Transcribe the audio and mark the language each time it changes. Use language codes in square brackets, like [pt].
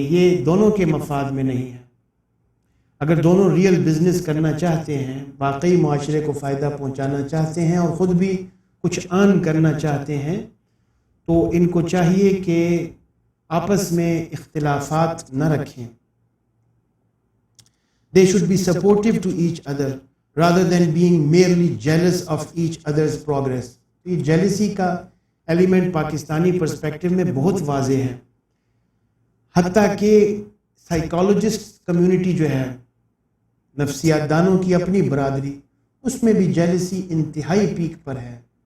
[ur] یہ دونوں کے مفاد میں نہیں ہے. اگر دونوں ریئل بزنس کرنا چاہتے ہیں، واقعی معاشرے کو فائدہ پہنچانا چاہتے ہیں اور خود بھی کچھ ارن کرنا چاہتے ہیں، تو ان کو چاہیے کہ آپس میں اختلافات نہ رکھیں. [en] They should be supportive to each other rather than being merely jealous of each other's progress. [ur] یہ جیلسی کا ایلیمنٹ پاکستانی پرسپیکٹو میں بہت واضح ہے. حتیٰ کہ سائیکالوجسٹ کمیونٹی جو ہے، نفسیات دانوں کی اپنی برادری، اس میں بھی جیلسی انتہائی پیک پر ہے.